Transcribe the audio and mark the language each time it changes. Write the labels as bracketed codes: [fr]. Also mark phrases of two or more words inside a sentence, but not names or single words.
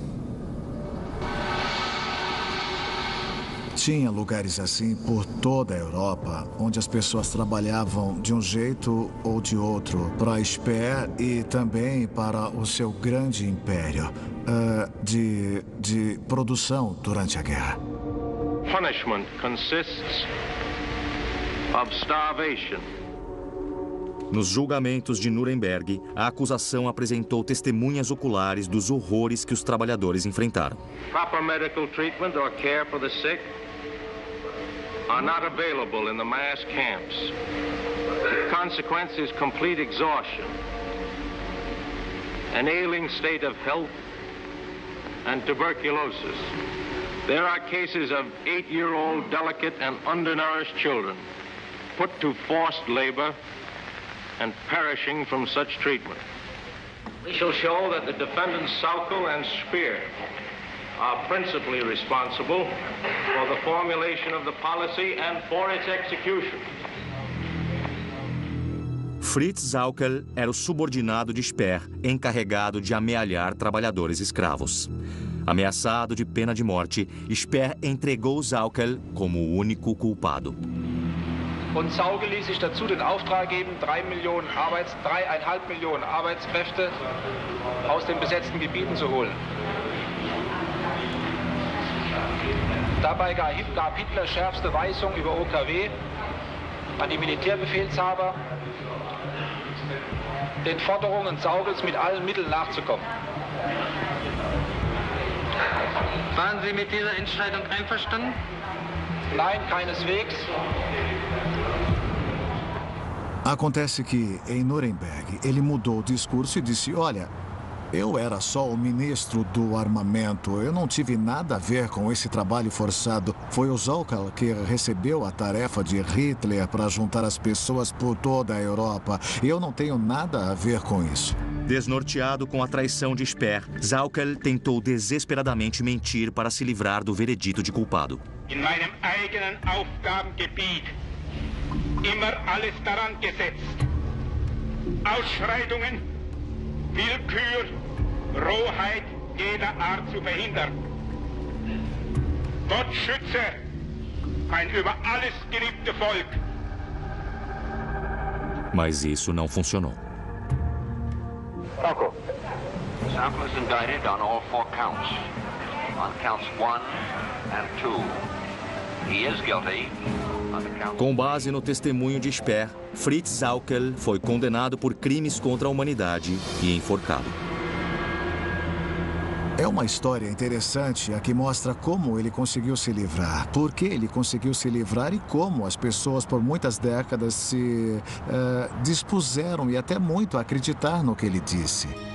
[pt] Tinha lugares assim por toda a Europa, onde as pessoas trabalhavam de um jeito ou de outro para a Speer e também para o seu grande império de produção durante a guerra. [en] Punishment consists of starvation. [pt] Nos julgamentos de Nuremberg, a acusação apresentou testemunhas oculares dos horrores que os trabalhadores enfrentaram. [en] Proper medical treatment or care for the sick are not available in the mass camps. The consequence is complete exhaustion, an ailing state of health, and tuberculosis. There are cases of 8-year-old delicate and undernourished children put to forced labor and perishing from such treatment. We shall show that the defendants Sauckel and Speer are principally responsible for the formulation of the policy and for its execution. [pt] Fritz Sauckel era o subordinado de Speer, encarregado de amealhar trabalhadores escravos. Ameaçado de pena de morte, Speer entregou Sauckel como o único culpado. [de] Und Sauckel ließ sich dazu den Auftrag geben, 3,5 Millionen Arbeitskräfte aus den besetzten Gebieten zu holen. Dabei gab Hitler schärfste Weisungen über OKW an die Militärbefehlshaber, den Forderungen Saugels mit allen Mitteln nachzukommen. Waren Sie mit dieser Entscheidung einverstanden? Nein, keineswegs. [pt] Acontece que, em Nuremberg, ele mudou o discurso e disse, olha, eu era só o ministro do armamento, eu não tive nada a ver com esse trabalho forçado. Foi o Sauckel que recebeu a tarefa de Hitler para juntar as pessoas por toda a Europa. Eu não tenho nada a ver com isso. Desnorteado com a traição de Speer, Sauckel tentou desesperadamente mentir para se livrar do veredito de culpado. [de] In meinem eigenen Aufgabengebiet immer alles daran gesetzt, Ausschreitungen, Willkür, Rohheit jeder Art zu verhindern. Gott schütze mein über alles geliebte Volk. [pt] Mas isso não funcionou. [en] Sauckel is indicted on all 4 counts. On counts 1 and 2, he is guilty. [pt] Com base no testemunho de Speer, Fritz Sauckel foi condenado por crimes contra a humanidade e enforcado. É uma história interessante a que mostra como ele conseguiu se livrar, por que ele conseguiu se livrar e como as pessoas por muitas décadas se dispuseram e até muito a acreditar no que ele disse.